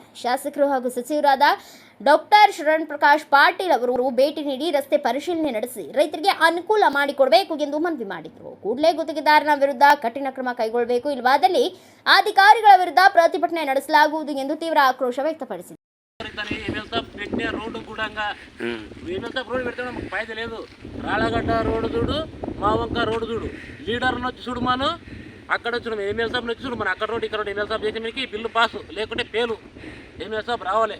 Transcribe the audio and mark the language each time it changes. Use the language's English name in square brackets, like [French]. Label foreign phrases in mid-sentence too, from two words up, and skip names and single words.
[Kannada] ಶಾಸಕರು ಹಾಗೂ ಸಚಿವರಾದ ಡಾಕ್ಟರ್ ಶರಣ್ ಪ್ರಕಾಶ್ ಪಾಟೀಲ್ ಅವರು ಭೇಟಿ ನೀಡಿ ರಸ್ತೆ ಪರಿಶೀಲನೆ ನಡೆಸಿ ರೈತರಿಗೆ ಅನುಕೂಲ ಮಾಡಿಕೊಡಬೇಕು ಎಂದು ಮನವಿ ಮಾಡಿದರು. ಕೂಡಲೇ ಗುತ್ತಿಗೆದಾರನ ವಿರುದ್ಧ ಕಠಿಣ ಕ್ರಮ ಕೈಗೊಳ್ಳಬೇಕು, ಇಲ್ಲವಾದಲ್ಲಿ ಅಧಿಕಾರಿಗಳ ವಿರುದ್ಧ ಪ್ರತಿಭಟನೆ ನಡೆಸಲಾಗುವುದು ಎಂದು ತೀವ್ರ ಆಕ್ರೋಶ వ్యక్తపరిచారు. [Telugu] రోడ్డు కూడా రోడ్డు పెడితే మాకు ఫైదా లేదు. రాళ్ళగడ్డ రోడ్డు చూడు, మావంక రోడ్డు చూడు, లీడర్ని వచ్చి చూడు, మనం అక్కడ వచ్చి ఎమ్మెల్యే సాబ్ వచ్చి చూడు, మన అక్కడ రోడ్డు ఇక్కడ రోడ్డు ఎమ్మెల్యే సాబ్ చేసే మనకి బిల్లు పాసు, లేకుంటే పేలు. ఎమ్మెల్యే సాబ్ రావాలి.